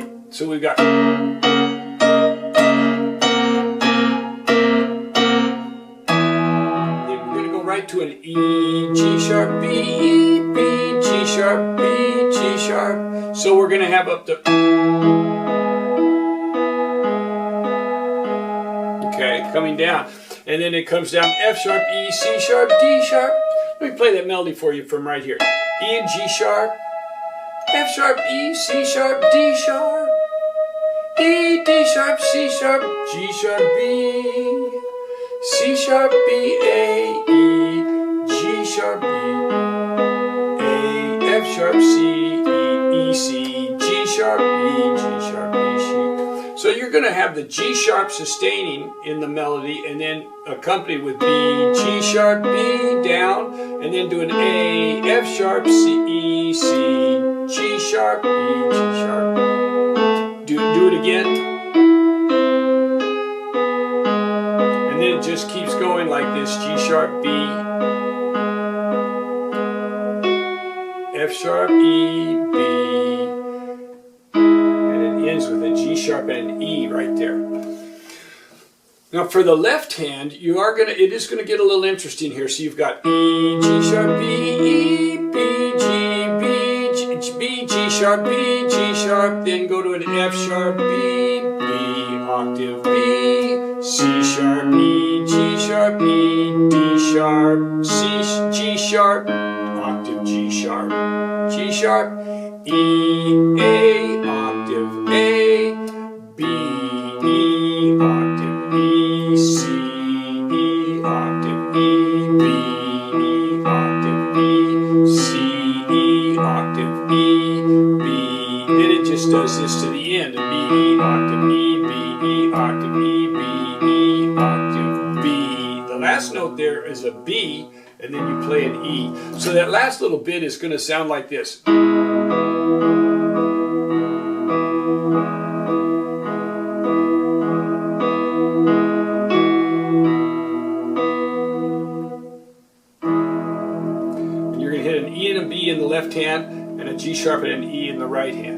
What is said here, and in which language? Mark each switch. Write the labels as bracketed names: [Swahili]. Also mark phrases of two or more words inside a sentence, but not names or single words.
[English] So we've got. Then we're going to go right to an E, G sharp, B, E, B, G sharp, B, G sharp. So we're going to have up the. Okay, coming down. And then it comes down F sharp, E, C sharp, D sharp. Let me play that melody for you from right here. E and G sharp, F sharp, E, C sharp, D sharp, E, D sharp, C sharp, G sharp, B, C sharp, B, A, E, G sharp, B, A, F sharp, C, E, E, C, G sharp, E, G sharp, B, C. So you're going to have the G sharp sustaining in the melody, and then accompanied with B, G sharp, B down, and then do an A, F sharp, C, E, C, G sharp, E, G sharp. Do it again. And then it just keeps going like this, G sharp, B, F sharp, E, B, with a G sharp and an E right there. Now for the left hand, it is going to get a little interesting here. So you've got E, G sharp, B, E, B, G, B, B, G sharp, B, G sharp, then go to an F sharp, B, B, octave B, C sharp, E, G sharp, E, D sharp, C, G sharp, octave G sharp, G sharp, E, A, octave A, B, E, octave E, C, E, octave E, B, E, octave E, C, E, octave E, B. Then it just does this to the end, B, E, octave E, B, E, octave E, B, E, octave B. The last note there is a B, and then you play an E. So that last little bit is going to sound like this. In the left hand and a G sharp and an E in the right hand.